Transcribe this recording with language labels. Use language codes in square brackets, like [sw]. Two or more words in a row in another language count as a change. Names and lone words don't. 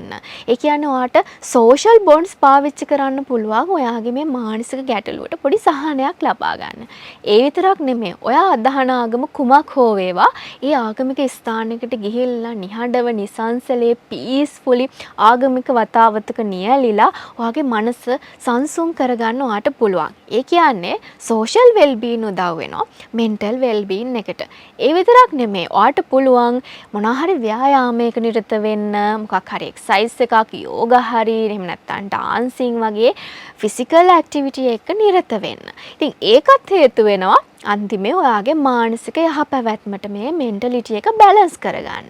[si] ඒ කියන්නේ ඔයාට [en] social bonds [si] පාවිච්චි කරන්න පුළුවන් ඔයාගේ මේ මානසික ගැටලුවට පොඩි සහනයක් ලබා ගන්න. ඒ විතරක් නෙමෙයි. ඔයා අදහන ආගම කුමක් හෝ වේවා, ඒ ආගමික ස්ථානයකට ගිහිල්ලා නිහඬව නිසංසලේ පීස්ෆුලි ආගමික වතාවතක නියැලිලා ඔයාගේ මනස සංසුන් කරගන්න ඔයාට පුළුවන්. ඒ කියන්නේ [en] social well-being [si] උදව් වෙනවා [en] mental well-being [si] එකට. ඒ විතරක් නෙමෙයි. ඔයාට පුළුවන් මොනවා හරි ව්‍යායාමයක නිරත වෙන්න, මොකක් හරි exercise එකක්, yoga හරි, එහෙම නැත්නම් dancing වගේ [en] physical activity [si] එකක නිරත වෙන්න. ඉතින් ඒකත් හේතු වෙනවා අන්තිමේ ඔයාගේ මානසික යහපැවැත්මට මේ මෙන්ටලිටි එක බැලන්ස් කරගන්න.